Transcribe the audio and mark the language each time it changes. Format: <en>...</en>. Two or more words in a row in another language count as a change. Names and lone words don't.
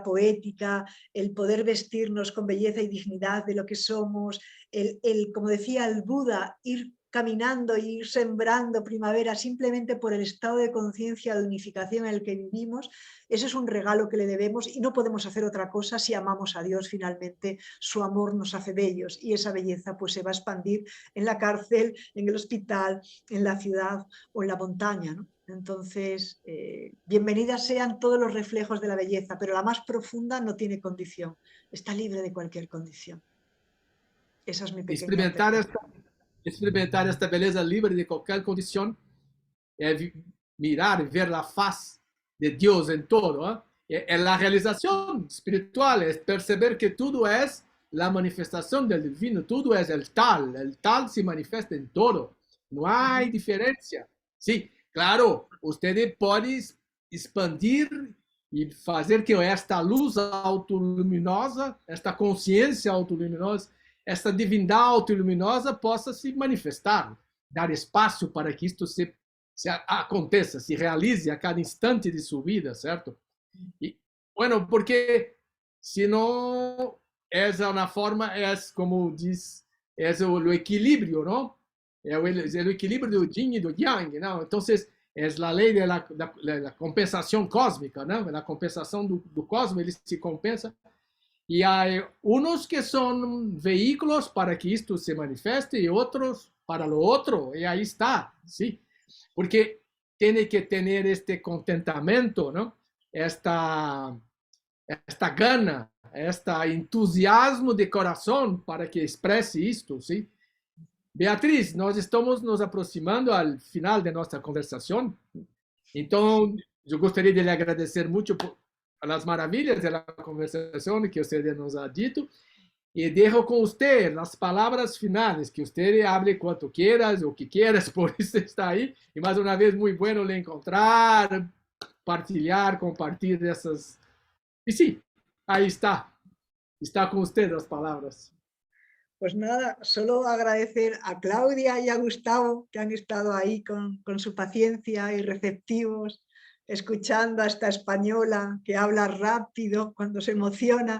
<es>poética, el poder vestirnos con belleza y dignidad de lo que somos, como decía el Buda, ir caminando e ir sembrando primavera simplemente por el estado de conciencia de unificación en el que vivimos, ese es un regalo que le debemos y no podemos hacer otra cosa si amamos a Dios finalmente, su amor nos hace bellos y esa belleza pues se va a expandir en la cárcel, en el hospital, en la ciudad o en la montaña, ¿no? Entonces, bienvenidas sean todos los reflejos de la belleza, pero la más profunda no tiene condición, está libre de cualquier condición. Esa es mi pequeña</es> <pt>Experimentar experimentar esta beleza libre de qualquer condição, é mirar e ver a faz de Deus em todo. É a realização espiritual, é perceber que tudo é a manifestação do divino, tudo é o tal se manifesta em todo, não há diferença. Sim, claro, você pode expandir e fazer que esta luz autoluminosa, esta consciência autoluminosa, esta divindade autoluminosa possa se manifestar, dar espaço para que isto se aconteça, se realize a cada instante de sua vida, certo?</pt> <es>Y bueno, porque si no es una forma, es como dice, es el equilibrio, ¿no? El equilibrio del yin y del yang, ¿no? Entonces, es la ley de la compensación cósmica, ¿no? La compensación</es> <pt>do cosmos, ele se compensa.</pt> <es>Y hay unos que son vehículos para que esto se manifieste y otros para lo otro. Y ahí está, ¿sí? Porque tiene que tener este contentamiento, ¿no? Esta gana, este entusiasmo</es> <pt>de coração para que expresse isto, sim? Beatriz, nós estamos nos aproximando ao final de nossa conversação, então eu gostaria de lhe agradecer muito por as maravilhas da conversação que você nos ha dito e deixo com você as palavras finais, que você hable quanto quieras, o que quieras, por isso está aí, e mais uma vez, muito bueno lhe encontrar, partilhar, compartilhar essas.</pt> <es>Y sí, ahí está. Está con usted las palabras. Pues nada, solo agradecer a Claudia y a Gustavo que han estado ahí con su paciencia y receptivos, escuchando a esta española que habla rápido cuando se emociona.</es>